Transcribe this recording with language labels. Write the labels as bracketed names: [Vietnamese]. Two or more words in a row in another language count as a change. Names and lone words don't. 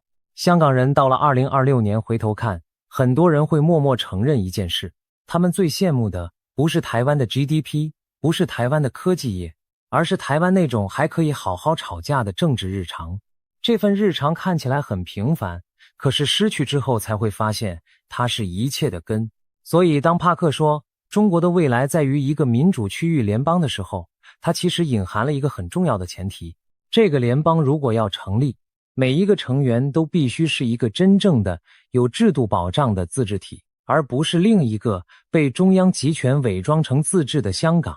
[Chinese] 香港人到了2026年回頭看，很多人會默默承認一件事，他們最羨慕的不是台灣的 GDP， 不是台灣的科技業，而是台灣那種還可以好好吵架的政治日常。這份日常看起來很平凡，可是失去之後才會發現它是一切的根。所以當帕克說中國的未來在於一個民主區域聯邦的時候，它其實隱含了一個很重要的前提，這個聯邦如果要成立，每一個成員都必須是一個真正的有制度保障的自治體，而不是另一個被中央集權偽裝成自治的香港。